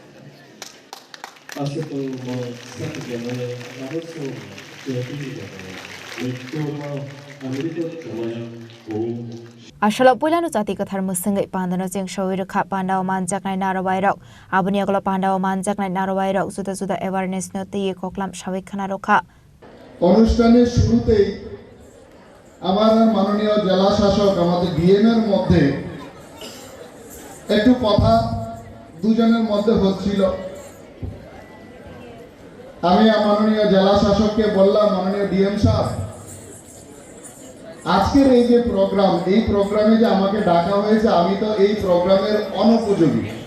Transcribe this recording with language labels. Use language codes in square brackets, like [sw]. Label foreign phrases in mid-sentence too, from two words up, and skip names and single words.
[trp] Ashalok Pulanu Jati Kathar Musangai Pandano Jing Shawir Kap Pandao Manjak Nai Narawairok, Abuniagolo Pandao Manjak Nai Narawairok, Suda [en] awareness note [trp] Koklam Shawik Kanaroka. [bn] অনুষ্ঠানের শুরুতেই আমার মাননীয় জেলা শাসক আমাদের ডিএম এর মধ্যে একটু কথা দুজনের মধ্যে হচ্ছিল। আমি মাননীয় জেলা শাসককে বললাম, মাননীয় ডিএম সাহেব, আজকের এই যে প্রোগ্রাম, এই প্রোগ্রামে যে আমাকে ডাকা হয়েছে, আমি তো এই প্রোগ্রামের অনুপযোগী।